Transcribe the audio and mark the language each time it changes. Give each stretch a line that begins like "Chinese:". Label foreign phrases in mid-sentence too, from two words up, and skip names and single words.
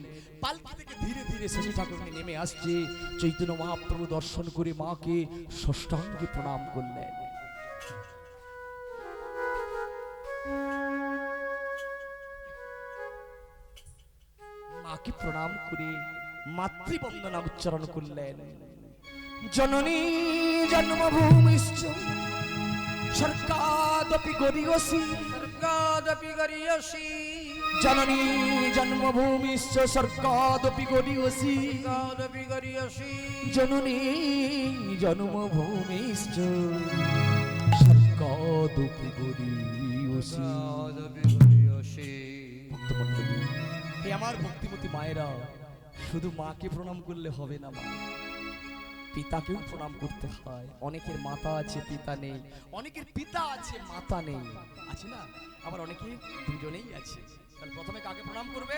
Bangla: পালকি থেকে ধীরে ধীরে শচী ঠাকুরানী নেমে আসছে। চৈতন্য মহাপ্রভু দর্শন করে মাকে ষষ্ঠাঙ্গে প্রণাম করলেন। মাকে প্রণাম করে মাতৃবন্দনা উচ্চারণ করলেন।
Sanskrit: জননী জন্মভূমিশ্চ স্বর্গাদপি গরীয়সি, স্বর্গাদপি গরীয়সি, জননী জন্মভূমিশ্চ স্বর্গাদপি গরীয়সি, স্বর্গাদপি গরীয়সি, জননী জন্মভূমিশ্চ স্বর্গাদপি গরীয়সি। স্বর্গাদপি গরীয়সি।
Bangla: ভক্তমণ্ডলী, হে আমার ভক্তিমতী মায়েরা, শুধু মাকে প্রণাম করলে হবে না, মা পিতাকেও প্রণাম করতে হয়। অনেকের মাতা আছে পিতা নেই, অনেকের পিতা আছে মাতা নেই, আছে না? আবার অনেকে দুজনেই আছে। তাহলে প্রথমে কাকে প্রণাম করবেন?